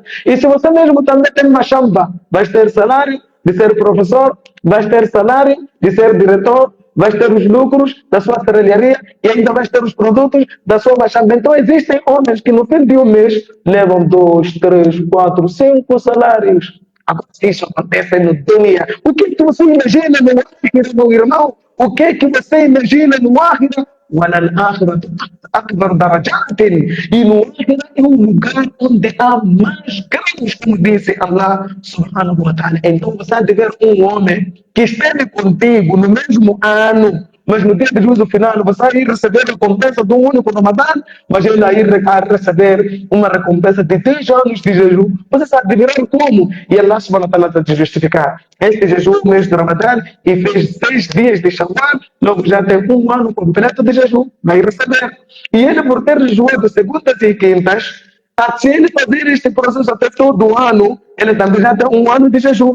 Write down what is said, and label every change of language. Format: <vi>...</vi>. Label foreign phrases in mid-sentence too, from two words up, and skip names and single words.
<pt>E se você mesmo também tem uma chamba, vais ter salário de ser professor, vais ter salário de ser diretor, vais ter os lucros da sua serralharia e ainda vais ter os produtos da sua machamba. Então existem homens que no fim de um mês levam 2, 3, 4, 5 salários. Agora, se isso acontece no dia, o que, é que você imagina no Áhira, meu irmão? O que é que você imagina no Áhira?</pt> <ar>وَلَلْآخِرَةُ أَكْبَرُ دَرَجَاتٍ.</ar> <pt>E no Áhira é um lugar onde há mais graus, como disse</pt> <ar>الله سبحانه وتعالى.</ar> <pt>Então você há de ver um homem que esteve contigo no mesmo ano, mas no dia de juízo final você vai receber a recompensa de um único Ramadã, mas ele vai receber uma recompensa de 10 anos de jejum. Você sabe de virar como? E</pt> <ar>الله سبحانه وتعالى</ar> <pt>está te justificar. Este jejum no mês de Ramadã e fez 6 dias de Shawwal, logo já tem um ano completo de jejum, vai receber. E ele por ter jejuado segundas e quintas, se ele fazer este processo até todo o ano, ele também já tem um ano de jejum.</pt>